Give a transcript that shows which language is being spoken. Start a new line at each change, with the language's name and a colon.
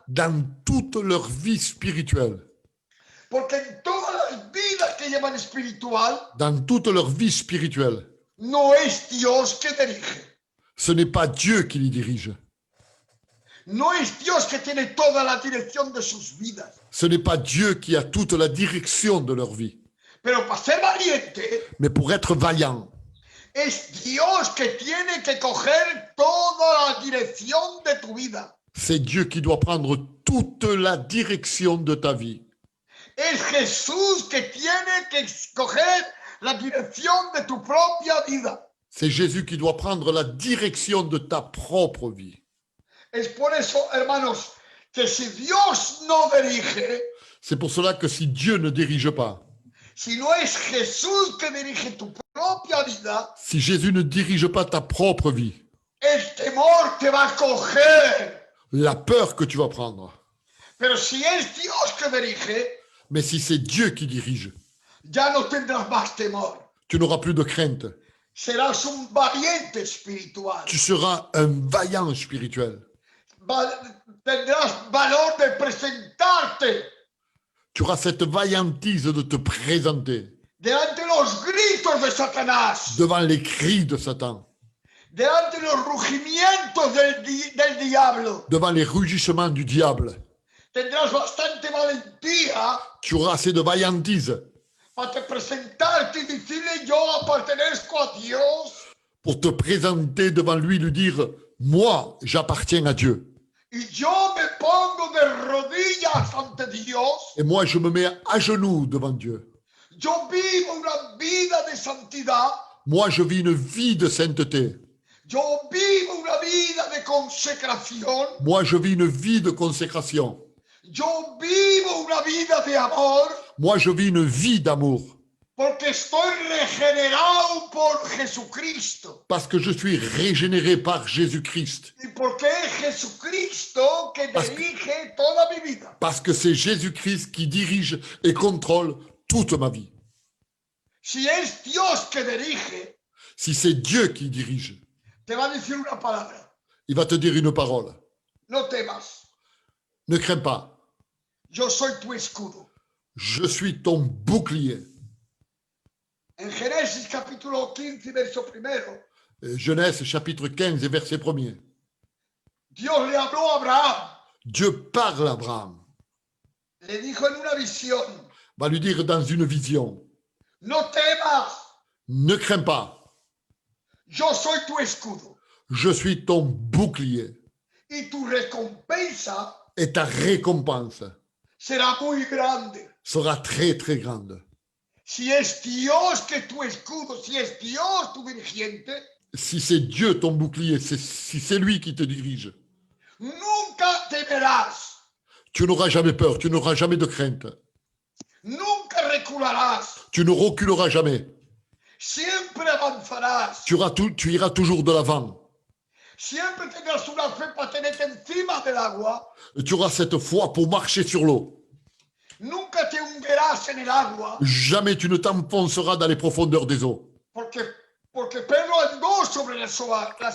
French: Dans toute leur vie spirituelle,
Spanish: porque en todas las vidas que llevan espiritual,
French: dans toute leur vie spirituelle,
Spanish: no es Dios que dirige.
French: ce n'est pas Dieu qui les dirige.
Spanish: No es Dios que tiene toda la dirección de sus vidas.
French: Ce n'est pas Dieu qui a toute la direction de leur vie.
Spanish: Pero para ser valiente,
French: Mais pour être vaillant,
Spanish: es Dios que tiene que coger toda la dirección de tu vida.
French: c'est Dieu qui doit prendre toute la direction de ta vie.
Spanish: Es Jesús que tiene que coger la dirección de tu propia vida.
French: C'est Jésus qui doit prendre la direction de ta propre vie.
Spanish: Es por eso, hermanos, que si Dios no dirige,
French: C'est pour cela que si Dieu ne dirige pas,
Spanish: si no es Jesús que dirige tu propia vida,
French: si Jésus ne dirige pas ta propre vie,
Spanish: el temor te va a coger.
French: la peur que tu vas prendre.
Spanish: Pero si es Dios que dirige,
French: Mais si c'est Dieu qui dirige,
Spanish: ya no tendrás más temor.
French: tu n'auras plus de crainte.
Spanish: Serás un valiente espiritual.
French: Tu seras un vaillant spirituel.
Spanish: Tendrás valor de presentarte
French: Tu auras cette vaillantise de te présenter
Spanish: delante de los gritos de Satanás,
French: devant les cris de Satan,
Spanish: delante de los rugimientos del diablo.
French: devant les rugissements du diable.
Spanish: Tendrás bastante valentía
French: Tu auras assez de vaillantise
Spanish: para te presentarte y decirle: yo pertenezco a Dios
French: pour te présenter devant lui, lui dire « Moi, j'appartiens à Dieu.
Spanish: y yo me pongo de rodillas ante Dios.
French: Et moi, je me mets à genoux devant Dieu.
Spanish: Yo vivo una vida de santidad.
French: Moi, je vis une vie de sainteté.
Spanish: Yo vivo una vida de consecración.
French: Moi, je vis une vie de consécration.
Spanish: Yo vivo una vida de amor.
French: Moi, je vis une vie d'amour.
Spanish: Porque estoy regenerado por Jesucristo.
French: Parce que je suis régénéré par Jésus-Christ.
Spanish: Y porque es Jesucristo que dirige toda mi vida.
French: Parce que c'est Jésus-Christ qui dirige et contrôle toute ma vie.
Spanish: Si es Dios que dirige,
French: Si c'est Dieu qui dirige,
Spanish: te va a decir una palabra:
French: il va te dire une parole.
Spanish: no temas,
French: Ne crains pas.
Spanish: yo soy tu escudo.
French: Je suis ton bouclier.
Spanish: En Génesis capítulo 15, verso primero,
French: Genèse chapitre 15 et verset 1er.
Spanish: Dios le habló a Abraham,
French: Dieu parle à Abraham,
Spanish: le dijo en una visión:
French: va lui dire dans une vision,
Spanish: no temas,
French: ne crains pas,
Spanish: yo soy tu escudo.
French: je suis ton bouclier
Spanish: Y tu recompensa
French: et ta récompense
Spanish: será muy grande.
French: sera très très grande.
Spanish: Si es Dios que tu escudo, si es Dios tu dirigente,
French: Si c'est Dieu ton bouclier, si c'est lui qui te dirige,
Spanish: nunca temerás,
French: tu n'auras jamais peur, tu n'auras jamais de crainte,
Spanish: nunca recularás,
French: tu ne reculeras jamais,
Spanish: siempre avanzarás,
French: tu iras toujours de l'avant,
Spanish: siempre tendrás una fe para tenerte encima del agua,
French: tu auras cette foi pour marcher sur l'eau.
Spanish: nunca te hundirás en el agua,
French: Jamais tu ne t'enfonceras dans les profondeurs des eaux.
Spanish: porque Pedro andó sobre las aguas,